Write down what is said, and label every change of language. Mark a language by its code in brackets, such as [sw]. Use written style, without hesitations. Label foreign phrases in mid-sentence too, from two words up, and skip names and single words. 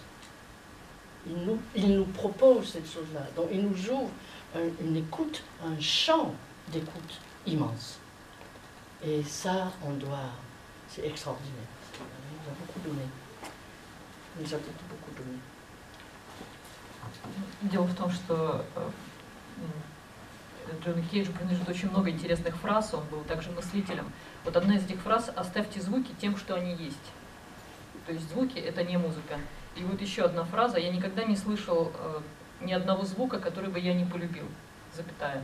[fr] Il nous propose cette chose-là. Donc il nous ouvre une écoute, un champ d'écoute immense. Et ça, c'est extraordinaire. Il nous a beaucoup donné. Il nous a beaucoup donné. [ru] Дело в том, что Джону Кейджу принадлежит очень много интересных фраз, он был также мыслителем. Вот одна из этих фраз: «Оставьте звуки тем, что они есть». То есть звуки — это не музыка. И вот еще одна фраза: «Я никогда не слышал ни одного звука, который бы я не полюбил», запятая.